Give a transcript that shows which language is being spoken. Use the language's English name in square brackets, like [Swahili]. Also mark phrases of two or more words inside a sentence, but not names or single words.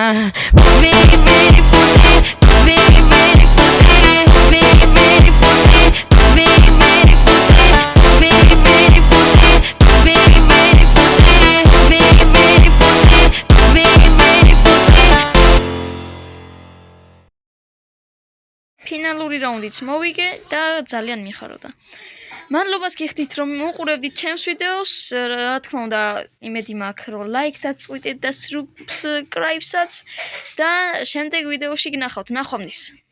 [Portuguese] Vem, vem fuder, vem, vem fuder, vem, vem fuder, vem, vem fuder, vem, vem fuder, vem, vem fuder, vem, vem fuder, vem, vem fuder. [Georgian] ფინალური რაუნდიც მოვიგე და ძალიან მიხაროდა. მადლობას გიხდით რომ უყურებდით ჩემს ვიდეოს. რა თქმა უნდა, იმედი მაქვს რომ ლაიქსაც წვიდეთ და subscribe-საც და შემდეგ ვიდეოში გნახავთ. ნახვამდის.